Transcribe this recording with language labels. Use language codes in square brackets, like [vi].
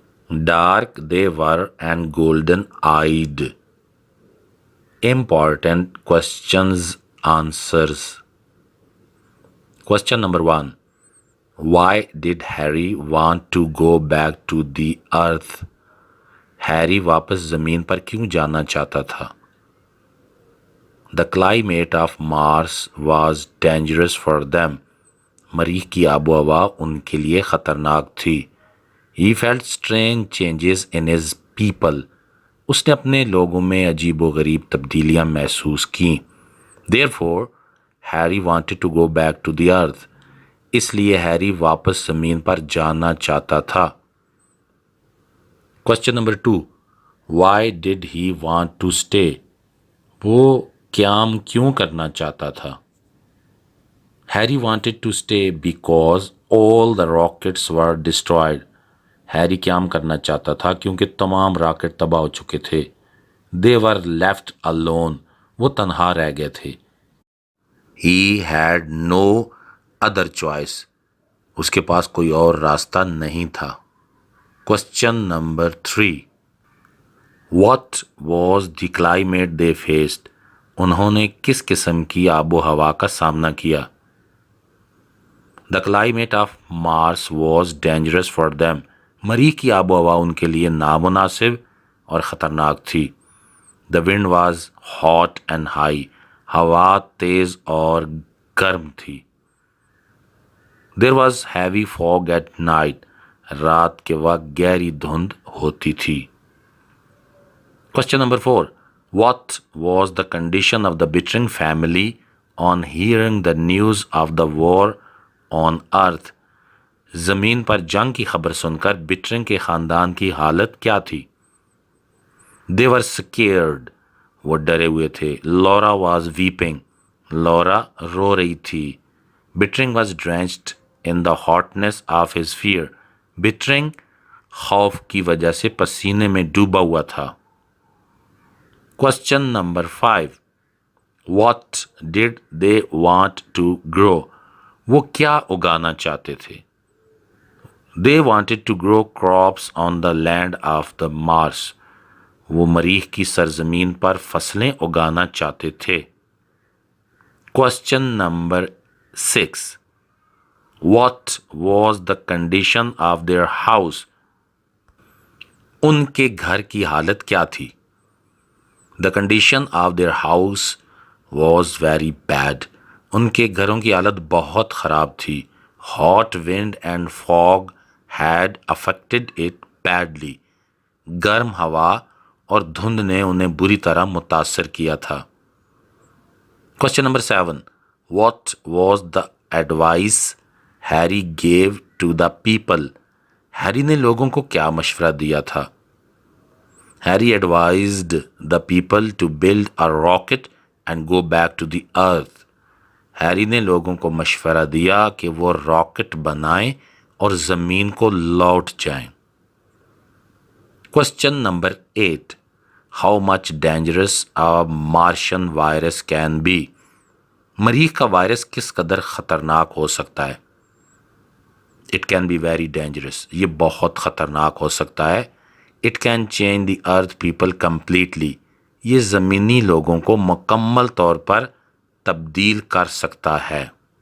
[en] Dark they were and golden eyed. Important questions answers. Question number 1. Why did Harry want to go back to the earth? [hi] Harry वापस ज़मीन पर क्यों जाना चाहता था? [en] The climate of Mars was dangerous for them. [hi] मरीख की आबो हवा उनके लिए ख़तरनाक थी. [en] He felt strange changes in his people. [hi] उसने अपने लोगों में अजीब व गरीब तब्दीलियाँ महसूस की. [en] Therefore, Harry wanted to go back to the earth. [hi] इसलिए हैरी वापस ज़मीन पर जाना चाहता था. [en] Question number 2. Why did he want to stay? [hi] वो क़याम क्यों करना चाहता था? [en] Harry wanted to stay because all the rockets were destroyed. [hi] Harry क़याम करना चाहता था क्योंकि तमाम रॉकेट तबाह हो चुके थे. [en] They were left alone. [hi] वो तन्हा रह गए थे. [en] He had no other choice. [hi] उसके पास कोई और रास्ता नहीं था. [en] Question number 3. What was the climate they faced? [hi] उन्होंने किस किस्म की आबो हवा का सामना किया? [en] The climate of Mars was dangerous for them. [hi] मरीख की आबो हवा उनके लिए नामुनासिब और ख़तरनाक थी. [en] The wind was hot and high. [hi] हवा तेज़ और गर्म थी. [en] There was heavy fog at night. [hi] रात के वक्त गहरी धुंध होती थी. [en] Question number 4. What was the condition of the Bittring family on hearing the news of the war on earth? [hi] ज़मीन पर जंग की खबर सुनकर बिटरिंग के ख़ानदान की हालत क्या थी? [en] They were scared. [hi] वो डरे हुए थे. [en] Laura was weeping. [hi] Laura रो रही थी. [en] Bittring was drenched in the hotness of his fear. [hi] Bittring खौफ की वजह से पसीने में डूबा हुआ था. [en] Question number 5. What did they want to grow? [hi] वो क्या उगाना चाहते थे? [en] They wanted to grow crops on the land of the Mars. [hi] वो मरीख की सरजमीन पर फसलें उगाना चाहते थे. [en] Question number 6. What was the condition of their house? [hi] उनके घर की हालत क्या थी? [en] The condition of their house was very bad. [hi] उनके घरों की हालत बहुत ख़राब थी. [en] Hot wind and fog had affected it badly. [hi] गर्म हवा और धुंध ने उन्हें बुरी तरह मुतासर किया था. [en] Question number 7. What was the advice Harry gave to the people? [hi] Harry ने लोगों को क्या मशवरा दिया था? [en] Harry advised the people to build a rocket and go back to the earth. [hi] Harry ने लोगों को मशवरा दिया कि वो रॉकेट बनाएं और ज़मीन को लौट जाएं. [en] Question number 8. How much dangerous a Martian virus can be? [hi] मरीख का वायरस किस कदर ख़तरनाक हो सकता है? [en] It can be very dangerous. [hi] ये बहुत ख़तरनाक हो सकता है. [en] It can change the earth people completely. [hi] ये ज़मीनी लोगों को मुकम्मल तौर पर तब्दील कर सकता है.